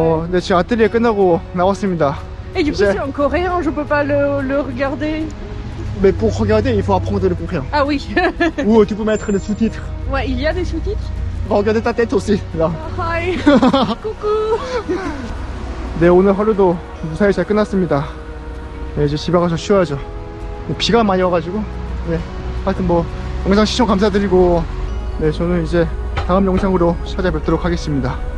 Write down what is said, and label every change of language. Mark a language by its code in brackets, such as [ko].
[ko] 네, 지금 아틀리에 끝나고 나왔습니다. [fr] Et du coup, J'ai- c'est en coréen, je peux pas le regarder. Mais pour regarder, il faut apprendre le coréen. Ah oui. Ou tu peux mettre les sous-titres. Ouais, il y a des sous-titres. Va regarder ta tête aussi, là. [en] Hi. [fr] Coucou. [ko] 네, 오늘 하루도 무사히 잘 끝났습니다. 네, 이제 집에 가서 쉬어야죠. 비가 많이 와가지고. 네, 하여튼 뭐, 영상 시청 감사드리고, 네, 저는 이제 다음 영상으로 찾아뵙도록 하겠습니다.